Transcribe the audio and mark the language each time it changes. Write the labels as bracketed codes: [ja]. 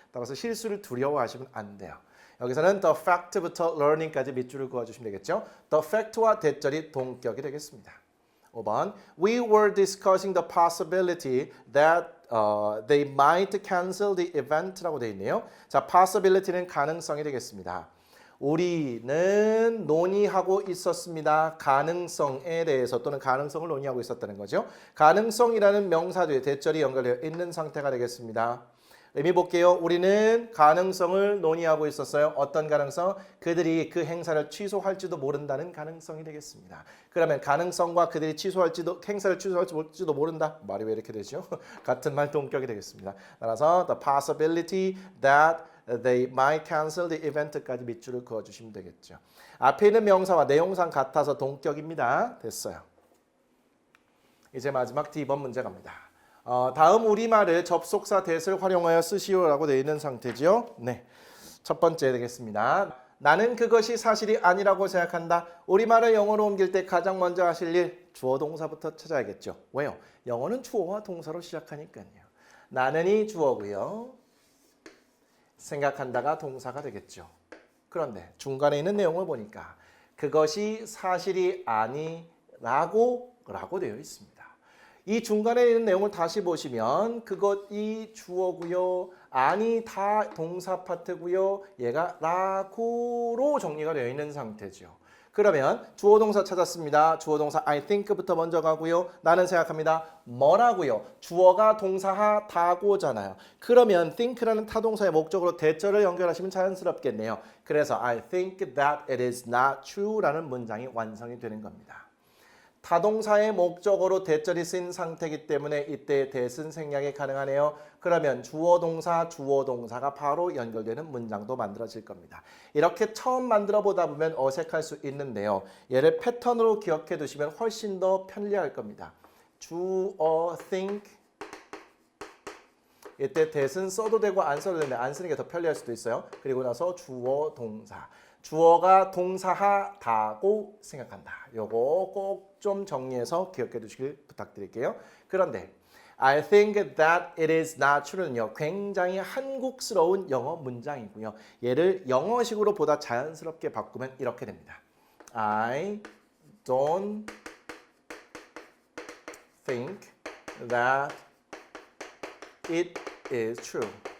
[ko] 따라서 실수를 두려워하시면 안 돼요. 여기서는 the fact부터 learning까지 밑줄을 그어주시면 되겠죠. The fact와 대절이 동격이 되겠습니다. [en] 5번 We were discussing the possibility that they might cancel the event [ko] 라고 되어 있네요. 자, possibility는 가능성이 되겠습니다. 우리는 논의하고 있었습니다. 가능성에 대해서 또는 가능성을 논의하고 있었다는 거죠. 가능성이라는 명사 뒤에 대절이 연결되어 있는 상태가 되겠습니다. 의미 볼게요. 우리는 가능성을 논의하고 있었어요. 어떤 가능성? 그들이 그 행사를 취소할지도 모른다는 가능성이 되겠습니다. 그러면 가능성과 그들이 행사를 취소할지도 모른다. 말이 왜 이렇게 되죠? 같은 말 동격이 되겠습니다. 따라서 [en] the possibility that they might cancel the event [ko] 까지 밑줄을 그어주시면 되겠죠. 앞에 있는 명사와 내용상 같아서 동격입니다. 됐어요. 이제 마지막 D번 문제 갑니다. 다음 우리말을 접속사 that을 활용하여 쓰시오라고 되어 있는 상태지요. 네, 첫 번째 되겠습니다. 나는 그것이 사실이 아니라고 생각한다. 우리말을 영어로 옮길 때 가장 먼저 하실 일 주어 동사부터 찾아야겠죠. 왜요? 영어는 주어와 동사로 시작하니까요. 나는이 주어고요. 생각한다가 동사가 되겠죠. 그런데 중간에 있는 내용을 보니까 그것이 사실이 아니라고 되어 있습니다. 이 중간에 있는 내용을 다시 보시면 그것이 주어고요. 아니 다 동사 파트고요. 얘가 라고로 정리가 되어 있는 상태죠. 그러면 주어 동사 찾았습니다. 주어 동사 [en] I think [ko] 부터 먼저 가고요. 나는 생각합니다. 뭐라고요? 주어가 동사하다고잖아요. 그러면 think라는 타동사의 목적으로 대절을 연결하시면 자연스럽겠네요. 그래서 [en] I think that it is not true [ko] 라는 문장이 완성이 되는 겁니다. 타동사의 목적어로 대절이 쓰인 상태이기 때문에 이때 that은 생략이 가능하네요. 그러면 주어 동사가 바로 연결되는 문장도 만들어질 겁니다. 이렇게 처음 만들어 보다 보면 어색할 수 있는데요. 얘를 패턴으로 기억해 두시면 훨씬 더 편리할 겁니다. 주어 think 이때 that은 써도 되고 안 써도 되는데 안 쓰는 게 더 편리할 수도 있어요. 그리고 나서 주어 동사. 주어가 동사하다고 생각한다. 요거 꼭 좀 정리해서 기억해 두시길 부탁드릴게요. 그런데 [en] I think that it is not true는요. [ko] 굉장히 한국스러운 영어 문장이고요. 얘를 영어식으로 보다 자연스럽게 바꾸면 이렇게 됩니다. [en] I don't think that it is true.